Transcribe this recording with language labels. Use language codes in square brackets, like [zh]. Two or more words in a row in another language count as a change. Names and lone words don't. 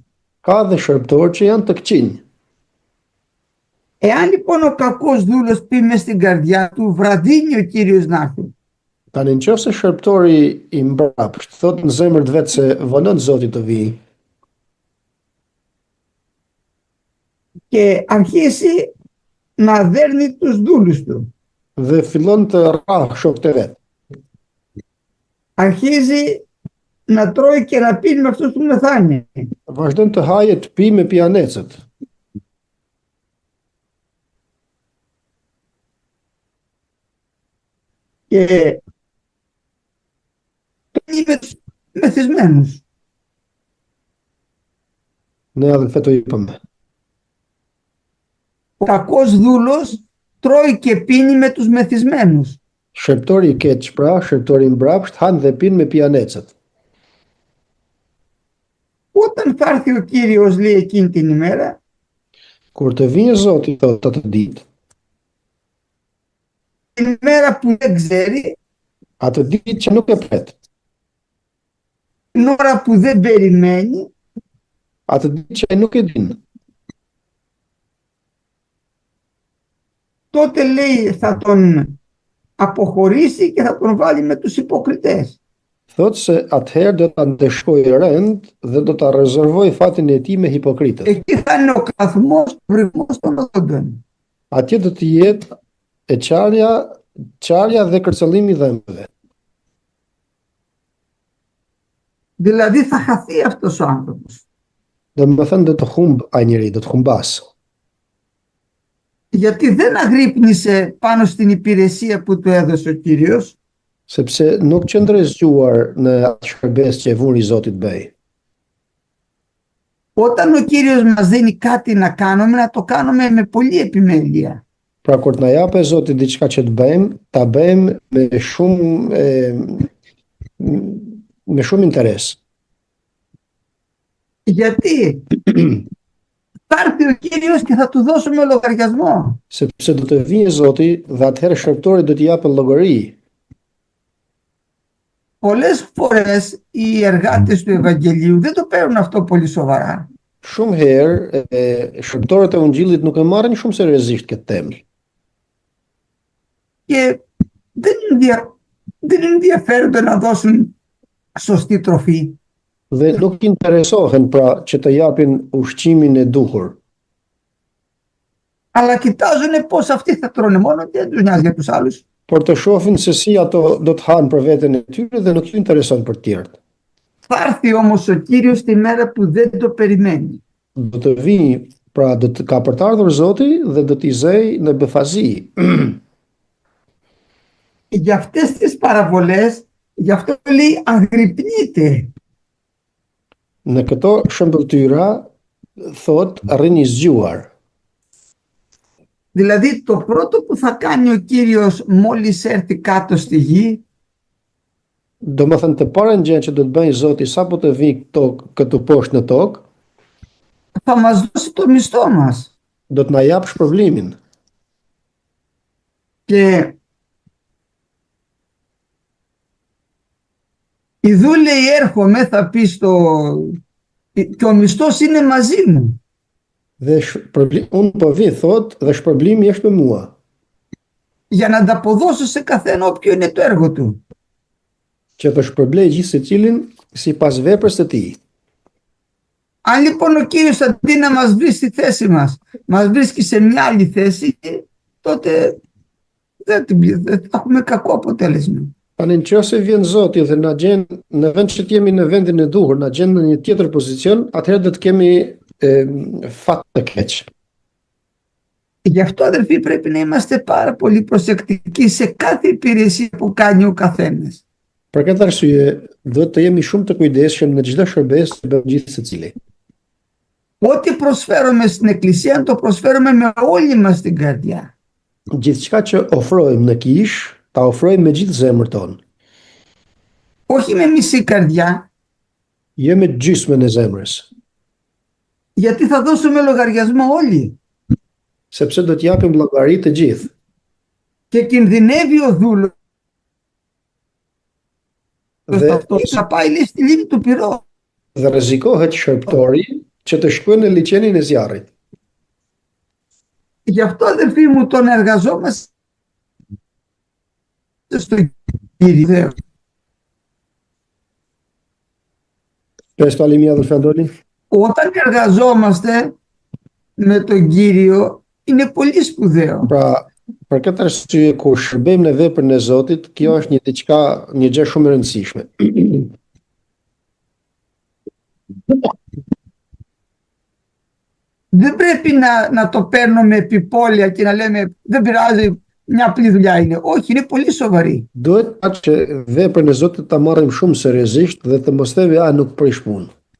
[sq] Ka dhe shërptorë që janë të këqinj. [el] Εάν λοιπόν ο κακός δούλος πει μες στην καρδιά του βραδύνει ο Κύριος να έρθει, [sq] Tani nëse shërptori i mbrapsht thot në zemër të vet se vonon Zoti të vijë, [el] και αρχίσει να δέρνει τους δούλους του, [sq] dhe fillon të rrah shokët e vet. [el] αρχίζει να τρώει και να πίνει με αυτούς που μεθάνε, [sq] Vazhdon të haje të pi me pianecët. [el] και πίνει με τους μεθυσμένους. [sq] Ne adhe [el] το είπαμε. Ο κακός δούλος τρώει και πίνει με τους μεθυσμένους. [sq] Shërptori i keq pra, shërptori i mbrapsht han dhe pin me pianecët. [el] Όταν θα έρθει ο Κύριος λέει εκείνη την ημέρα, [sq] Kur të vijë Zoti thot atë ditë, [el] την ημέρα που δεν ξέρει, [sq] atë ditë që nuk e pret, [el] την ώρα που δεν περιμένει, [sq] atë ditë që ai nuk e din, [el] τότε λέει θα τον αποχωρήσει και θα τον βάλει με τους υποκριτές. [sq] thot se atëherë do ta ndeshkojë rend dhe do ta rezervoj fatin e tij me hipokritët. [el] Εκεί θα είναι ο καθμός, ο βρυμός των οδόντων. [sq] Atje do të jetë e qarja dhe kërcëllimi i dhëmbëve. [el] Δηλαδή θα χαθεί αυτός ο άνθρωπος. [sq] Domethënë do të humb ai njeri, do të humbas. [el] Γιατί δεν αγρύπνησε πάνω στην υπηρεσία που του έδωσε ο Κύριος, [sq] Sepse nuk qëndroi zgjuar në atë shërbes që e vuri Zoti të bëj. [el] όταν ο Κύριος μας δίνει κάτι να κάνουμε, να το κάνουμε με πολλή επιμέλεια. [sq] Pra kur të na japë Zoti diçka që të bëjmë, ta bëjmë me shumë interes. [el] Γιατί Θα έρθει ο Κύριος και θα του δώσουμε λογαριασμό. [sq] Sepse do të vijë Zoti dhe atëherë shërptori do t'i japë llogari. [el] Πολλές φορές οι εργάτες του Ευαγγελίου δεν το παίρνουν αυτό πολύ σοβαρά. [sq] Shumë herë shërptorët e Ungjillit nuk e marrin shumë seriozisht këtë temë. [el] Και δεν ενδιαφέρονται να δώσουν σωστή τροφή. [sq] Dhe nuk interesohen pra që të japin ushqimin e duhur. [el] Αλλά κοιτάζουν πώς αυτοί θα τρώνε μόνο και δεν τους νοιάζει για τους άλλους. [sq] Por të shohin se si ato do të hanë për veten e tyre dhe nuk ju intereson për të tjerët. [el] Θα έρθει όμως ο Κύριος τη μέρα που δεν το περιμένει. [sq] Do të vijë, pra ka për të ardhur Zoti dhe do t'i zej në befazi. [el] Για αυτές τις παραβολές, γι' αυτό λέει αγρυπνείτε. [sq] Në këto shëmbëtyra thot rrini zgjuar. [el] Δηλαδή το πρώτο που θα κάνει ο Κύριος μόλις έρθει κάτω στη γη, [sq] Domethënë të parën gjë që do të bëjë Zoti sapo të vijë këtu poshtë në tokë, [el] θα μας δώσει το μισθό μας. [sq] do të na jap shpërblimin. [el] Και ιδού λέει έρχομαι, θα πει και ο μισθός είναι μαζί μου. [sq] Dhe unë po vi thot dhe shpërblimi është me mua. [el] Για να ανταποδώσω σε καθένα όποιο είναι το έργο του. [sq] Që të shpërblej gjithë secilin sipas veprës së tij. [el] Αν λοιπόν ο Κύριος αντί να μας βρει στη θέση μας βρίσκει σε μια άλλη θέση, τότε δεν θα έχουμε κακό αποτέλεσμα. [sq] Tani nëse vjen Zoti dhe na gjen në vend që të jemi në vendin e duhur, na gjen në një tjetër pozicion, atëherë do të kemi fat të keq. [el] Γι' αυτό αδελφοί πρέπει να είμαστε πάρα πολύ προσεκτικοί σε κάθε υπηρεσία που κάνει ο καθένας. [sq] Për këtë arsye, duhet të jemi shumë të kujdesshëm në çdo shërbes që bën gjithë secili. [el] Ό,τι προσφέρουμε στην Εκκλησία, το προσφέρουμε με όλη μας την καρδιά. [sq] Gjithçka që ofrojmë në kish, ta ofrojmë me gjithë zemrën tonë. [el] Όχι με μισή καρδιά, [sq] Jo me gjysmën e zemrës, [el] γιατί θα δώσουμε λογαριασμό όλοι. [sq] sepse do të japim llogari të gjithë. [el] Και κινδυνεύει ο δούλος [sq] Dhe, [el] αυτό θα πάει λέει, στη λίμνη του πυρός. [sq] dhe rrezikohet shërptori që të shkojnë në liçenin e zjarrit. [el] Γι' αυτό αδελφοί μου τον εργαζόμαστε στο Κύριο. Πες το άλλη μία αδελφέ Αντώνη. Όταν εργαζόμαστε με τον Κύριο είναι πολύ σπουδαίο. [sq] Pra, për këtë arsye kur shërbejmë në veprën e Zotit, kjo është një gjë shumë e rëndësishme. [el] Δεν πρέπει να το παίρνουμε επιπόλαια και να λέμε δεν πειράζει, μια απλή δουλειά είναι. Όχι, είναι πολύ σοβαρή. [sq] Duhet atë që veprën e Zotit ta marrim shumë seriozisht dhe të mos themi nuk prish punë.